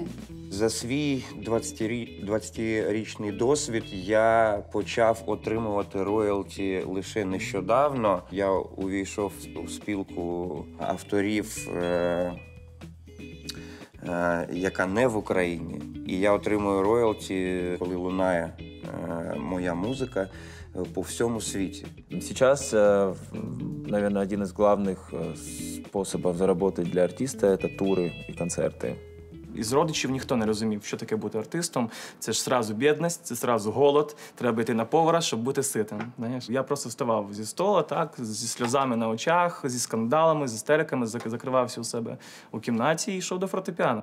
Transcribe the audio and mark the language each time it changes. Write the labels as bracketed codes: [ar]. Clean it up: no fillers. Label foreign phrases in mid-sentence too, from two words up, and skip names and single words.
[uk] За свій 20-річний досвід я почав отримувати роялті лише нещодавно. Я увійшов у спілку авторів, яка не в Україні. І я отримую роялті, коли лунає моя музика по всьому світі. [ru] Сейчас, наверное, один из главных способов заработать для артиста – это туры и концерты. [uk] Із родичів ніхто не розумів, що таке бути артистом. Це ж сразу бідність, це сразу голод. Треба йти на повара, щоб бути ситим. Знаєш? Я просто вставав зі стола, так, зі сльозами на очах, зі скандалами, з істериками, закривався у себе у кімнаті і йшов до фортепіано.